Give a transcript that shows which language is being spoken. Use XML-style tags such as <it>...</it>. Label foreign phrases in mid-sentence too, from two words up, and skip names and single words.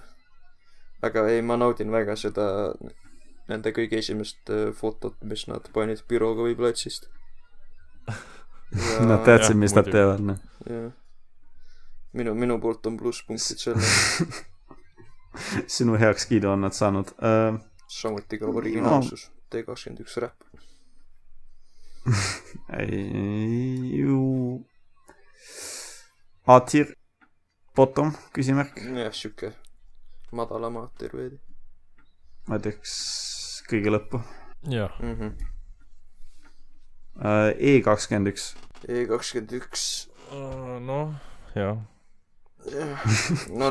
<et>Aga ei, ma naudin väga seda nende kõige esimest fotot, mis nad panid bürooga või platsist. Nad teadsid, mis nad teevad. Jah. Minu poolt on plusspunktid selle. Sinu heaks kiidu on nad saanud. Samuti ka originaalsus. T21 räpp.</et> <en>A-tier bottom,</en> <et>küsimärk. Jah, siuke madalama A-tier veedi. Ma teeks kõige lõppu. Jah. E21. E21. Noh, jah. No,</et>